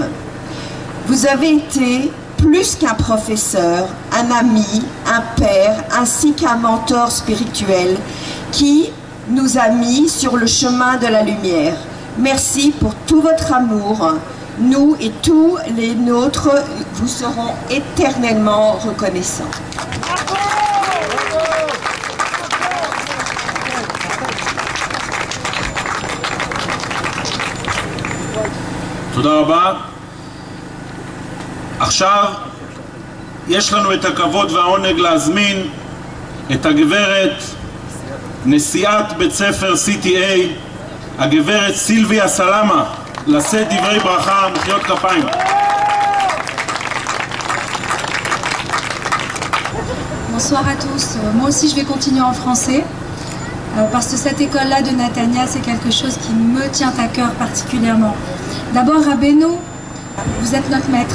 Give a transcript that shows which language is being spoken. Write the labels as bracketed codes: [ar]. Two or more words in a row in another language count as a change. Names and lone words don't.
[fr] Vous avez été plus qu'un professeur, un ami, un père, ainsi qu'un mentor spirituel qui nous a mis sur le chemin de la lumière. Merci pour tout votre amour. Nous et tous les nôtres vous serons éternellement reconnaissants. [he] תודה רבה. עכשיו יש לנו את הכבוד והעונג להזמין את הגברת נשיאת בית ספר CTA, הגברת סילביה סלמה, לשאת דברי ברכה. מחיאות כפיים. [fr] Bonsoir à tous. Moi aussi je vais continuer en français parce que cette école-là de Natania, c'est quelque chose qui me tient à cœur particulièrement. D'abord, Rabbeinu, vous êtes notre maître.